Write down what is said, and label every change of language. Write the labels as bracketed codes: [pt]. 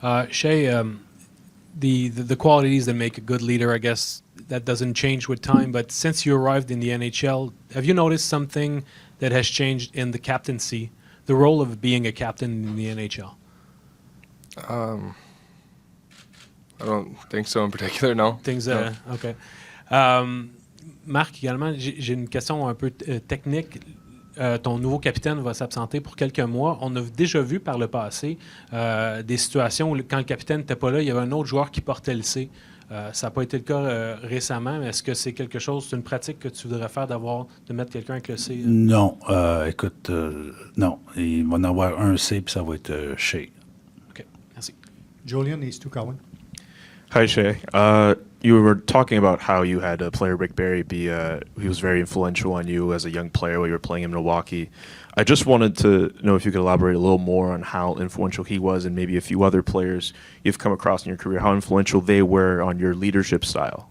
[en] Shea, the qualities that make a good leader, I guess that doesn't change with time. But since you arrived in the NHL, have you noticed something that has changed in the captaincy, the role of being a captain in the NHL? I don't think so in particular. No. No. Okay. [fr] Marc, également, j'ai une question un peu technique. Ton nouveau capitaine va s'absenter pour quelques mois. On a déjà vu par le passé des situations où, quand le capitaine n'était pas là, il y avait un autre joueur qui portait le C. Ça n'a pas été le cas récemment, mais est-ce que c'est quelque chose, c'est une pratique que tu voudrais faire de mettre quelqu'un avec le C? Non. Écoute, non. Il va en avoir un C, puis ça va être Shea. OK. Merci. Julian et Stu Cowan. [en] Hi, Shea. You were talking about how you had a player, Rick Barry, he was very influential on you as a young player while you were playing in Milwaukee. I just wanted to know if you could elaborate a little more on how influential he was and maybe a few other players you've come across in your career, how influential they were on your leadership style.